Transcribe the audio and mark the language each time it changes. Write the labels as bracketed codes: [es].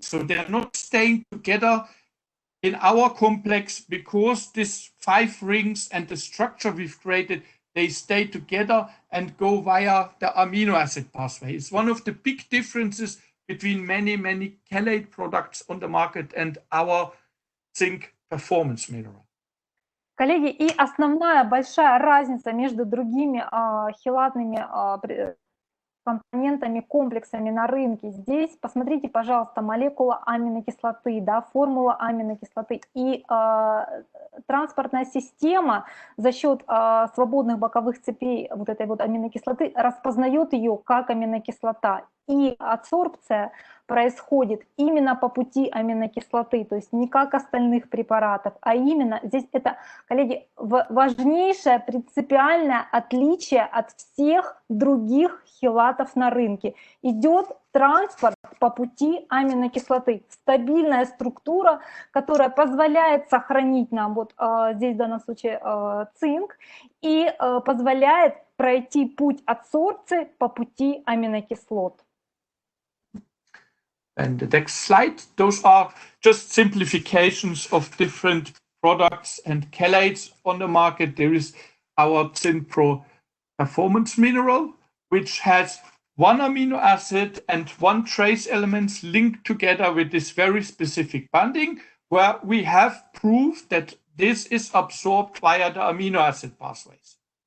[en] So they're not staying together in our complex because these 5 rings and the structure we've created, they stay together and go via the amino acid pathway. It's one of the big differences between many, many chelate products on the market and our zinc performance mineral. [ru] Коллеги, и основная большая разница между другими хелатными компонентами, комплексами на рынке. Здесь посмотрите, пожалуйста, молекула аминокислоты, да, формула аминокислоты. И транспортная система за счет свободных боковых цепей вот этой вот аминокислоты распознает ее как аминокислота. И адсорбция происходит именно по пути аминокислоты, то есть не как остальных препаратов, а именно здесь это, коллеги, важнейшее принципиальное отличие от всех других хелатов на рынке. Идет транспорт по пути аминокислоты, стабильная структура, которая позволяет сохранить нам, вот здесь в данном случае цинк, и позволяет пройти путь адсорбции по пути аминокислот. [en] And the next slide, those are just simplifications of different products and chelates on the market. There is our Zinc Pro performance mineral, which has 1 amino acid and 1 trace elements linked together with this very specific bonding, where we have proof that this is absorbed via the amino acid pathways.